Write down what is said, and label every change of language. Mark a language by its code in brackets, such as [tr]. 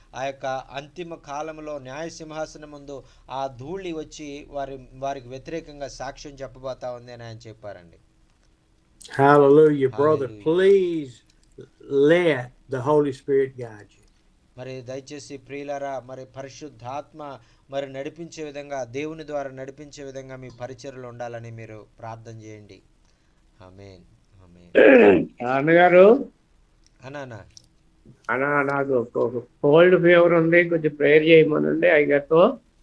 [te] ఆ యొక్క అంతిమ కాలంలో న్యాయ సింహాసనం ముందు ఆ ధూళి వచ్చి వారికి వ్యతిరేకంగా సాక్ష్యం చెప్పబోతా ఉంది అని ఆయన చెప్పారండి. [en] Hallelujah, brother. Hallelujah. Please let the Holy Spirit guide you. [te] మరి దయచేసి ప్రియులారా మరి పరిశుద్ధాత్మ మరి నడిపించే విధంగా దేవుని ద్వారా నడిపించే విధంగా మీ పరిచర్యలు ఉండాలని మీరు ప్రార్థన చేయండి. ఆమేన్. ఆమేన్. అన్నగారు అన్నా నాకు కోల్డ్ ఫీవర్ ఉంది, కొంచెం ప్రేయర్ చేయమనండి అయ్యగారితో.